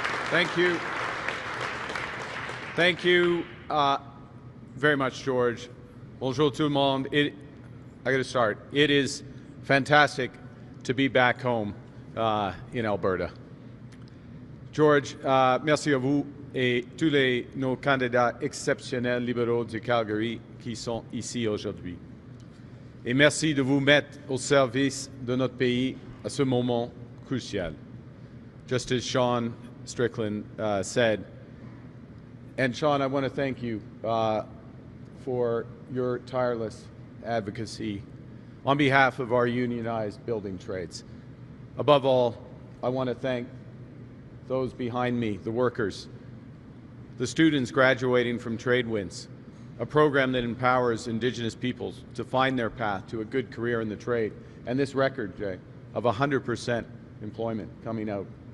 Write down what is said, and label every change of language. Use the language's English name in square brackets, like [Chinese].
[English] Thank you. Thank you very much, George. [French] Bonjour tout le monde. [English] I got to start. It is fantastic to be back home in Alberta. [French] George, merci à vous et tous nos candidats exceptionnels libéraux du Calgary qui sont ici aujourd'hui. Et merci de vous mettre au service de notre pays à ce moment crucial. [English] Just as Sean Strickland said. And Sean, I want to thank you for your tireless advocacy on behalf of our unionized building trades. Above all, I want to thank those behind me, the workers, the students graduating from TradeWinds, a program that empowers Indigenous peoples to find their path to a good career in the trade, and this record, Jay, of 100% employment coming out.